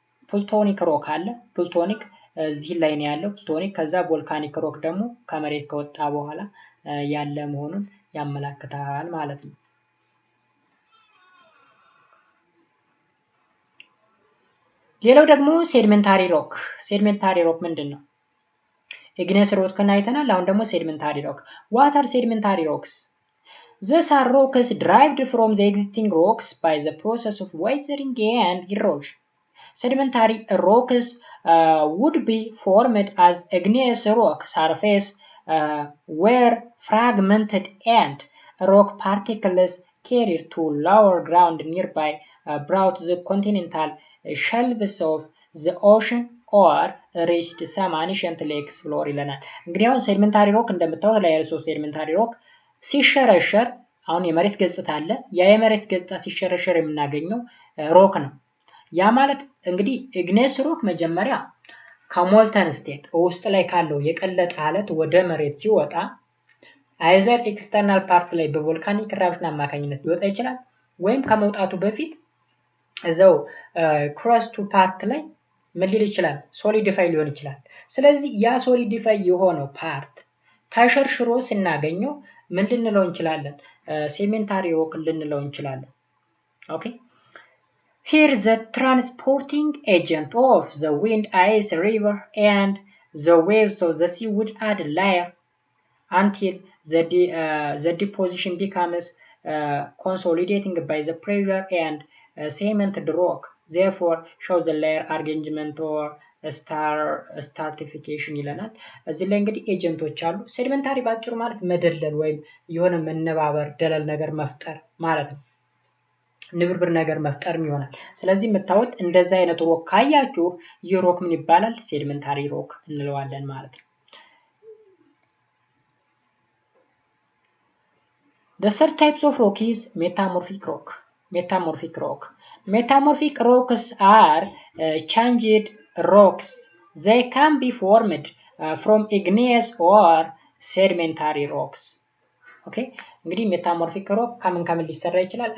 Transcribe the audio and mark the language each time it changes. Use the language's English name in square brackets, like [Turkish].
[Amharic] ፕሉቶኒክ ሮክ አለ። ፕሉቶኒክ እዚህ ላይ ነው ያለው ፕሉቶኒክ። ከዛ ቮልካኒክ ሮክ ደግሞ ከመሬት ከወጣ በኋላ ያለ መሆኑን ያመለክታል ማለት ነው። ሌላው ደግሞ ሴዲሜንታሪ ሮክ። ሴዲሜንታሪ ሮክ ምንድነው? igneous rock አይተናል። አሁን ደግሞ ሴዲሜንታሪ ሮክ። [English] what are sedimentary rocks? These are rocks derived from the existing rocks by the process of weathering and erosion. Sedimentary rocks would be formed as igneous rock surface were fragmented and rock particles carried to lower ground nearby brought the continental shelves of the ocean or reached some ancient lakes floor [Amharic] ይለናል። እንግዲህ አሁን ሴዲሜንታሪ ሮክ እንደምታዩት [English] layers of sedimentary rock [Amharic] ሲሸረሸር አሁን የመሬት ገጽታ አለ። ያ የመሬት ገጽታ ሲሸረሸር የምናገኘው ሮክ ነው። ያ ማለት እንግዲህ igneous rock መጀመሪያ ከሞልተን ስቴት ውስጥ ላይ ካለው የቀለጠ አለት ወደ መሬት ሲወጣ አይዘር ኤክስተርናል ፓርት ላይ በቮልካኒክ ኢራፕሽን አማካኝነት ሊወጣ ይችላል፣ ወይም ከመውጣቱ በፊት እዛው ክረስቱ ፓርት ላይ ምን ሊል ይችላል? ሶሊዲፋይ ሊሆን ይችላል። ስለዚህ ያ ሶሊዲፋይ የሆነው ፓርት ተሸርሽሮ ስናገኘው ምን ልንለው እንችላለን? ሴዲሜንታሪ ሮክ ልንለው እንችላለን። [English] ኦኬ Here the transporting agent of the wind, ice, river, and the waves of the sea would add a layer until the deposition becomes consolidating by the pressure and cemented rock. Therefore, show the layer arrangement or stratification [Amharic] ይለናል። እዚህ ላይ እንግዲህ ኤጀንቶች አሉ። ሴዲሜንታሪ ባጭሩ ማለት መደለል ወይም የሆነ መነባበር ደለል ነገር መፍጠር ማለት ነው። ንብርብር ነገር መፍጠርም ይሆናል። ስለዚህ የምታዩት እንደዛ አይነት ሮክ ካያችሁ ይህ ሮክ ምን ይባላል? ሴዲሜንታሪ ሮክ እንለዋለን ማለት ነው። [English] The third types of rock is metamorphic rock. Metamorphic rocks are changed rocks. They can be formed from igneous or sedimentary rocks. [Amharic] Okay, እንግዲህ metamorphic rock ከምን ሊሰራ ይችላል?